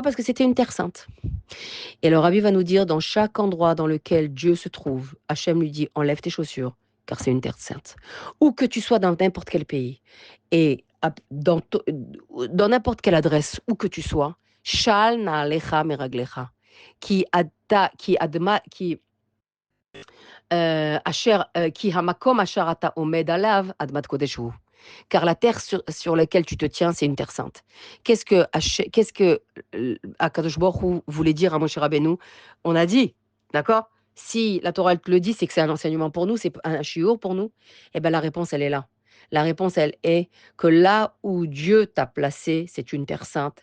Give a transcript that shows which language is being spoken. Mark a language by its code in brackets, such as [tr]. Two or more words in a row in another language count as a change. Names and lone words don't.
[fr] Parce que c'était une terre sainte. Et le rabbi va nous dire dans chaque endroit dans lequel Dieu se trouve, Hachem lui dit enlève tes chaussures car c'est une terre sainte. Où que tu sois dans n'importe quel pays et dans n'importe quelle adresse, où que tu sois, [he] של נעליך מרגליך [fr] qui [he] כי המקום אשר אתה עומד עליו אדמת קודש הוא. [fr] Car la terre sur laquelle tu te tiens, c'est une terre sainte. Qu'est-ce que Akadosh Baruch Hu voulait dire à Moshe Rabbeinu? On a dit, d'accord? Si la Torah elle te le dit, c'est que c'est un enseignement pour nous, c'est un shiur pour nous. Eh bien, la réponse, elle est là. La réponse, elle est que là où Dieu t'a placé, c'est une terre sainte.